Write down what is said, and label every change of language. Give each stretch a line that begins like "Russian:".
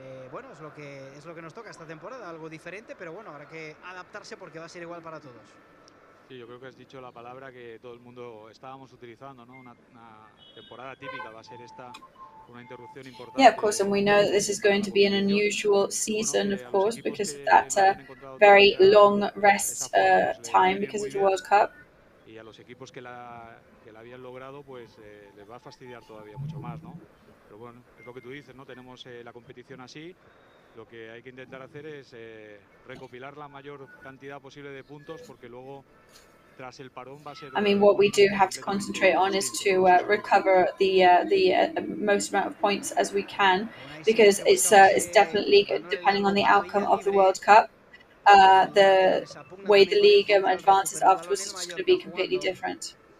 Spanish: Bueno, es lo que nos toca esta temporada, algo diferente, pero bueno, habrá que adaptarse porque va a ser igual para todos. Sí, yo creo que has dicho la palabra que todo el mundo estábamos utilizando, ¿no? Una temporada típica va a ser esta, una interrupción importante.
English: Yeah, of course, and we know that this is going to be an unusual season, of course, because of that very long rest time because of the World Cup.
Spanish: Y a los equipos que la habían logrado, pues les va a fastidiar todavía mucho más, ¿no? Pero bueno, es lo que tú dices, ¿no? Tenemos la competición así. Lo que hay que intentar hacer es recopilar la mayor cantidad posible de puntos, porque luego tras el parón va a ser.
English: I mean, what we do have to concentrate on is to recover the most amount of points as we can, because it's definitely, depending on the outcome of the World Cup, the way the league advances afterwards is just going to be completely different.